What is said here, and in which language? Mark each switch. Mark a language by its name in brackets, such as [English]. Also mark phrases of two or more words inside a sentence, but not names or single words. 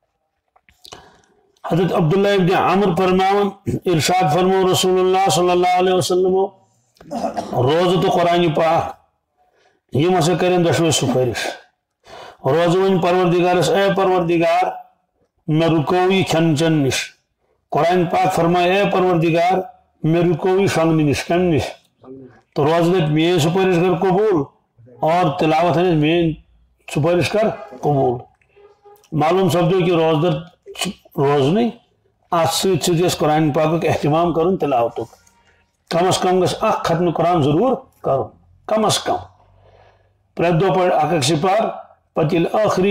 [Kashmiri] حضرت عبداللہ ابن عمر فرماون ارشاد فرمو رسول اللہ [Arabic] صلی اللہ علیہ وسلم [Kashmiri] روزٕ تہٕ قرآنہِ پاک یِم ہسا کرن دۄشوے سُفٲرِش روزٕ وۄنۍ پروردگارس اے پروردگار مےٚ رُکو یہِ کھٮ۪ن چٮ۪ن نِش قرآن پاک فرمائے اے پروردگار مےٚ رُکو یہِ شۄنٛگنہٕ نِش کمہِ نِش تو روزٕ دپہِ میٲنۍ سُفٲرِش کر قبوٗل اور تلاوت ہنس میٲنۍ سُفٲرِش کر قبوٗل معلوم سپدیو کہ روزدر روزنٕے اتھ سۭتۍ سۭتۍ گژھِ قرآن پاکُک اہتمام کرُن تلاوتُک کم از کم گژھِ اکھ ختمہِ قرآن ضروٗر کرُن کم از کم پرٛٮ۪تھ دۄہ پرِ اکھ اکھ سپار پتہٕ ییٚلہِ ٲخری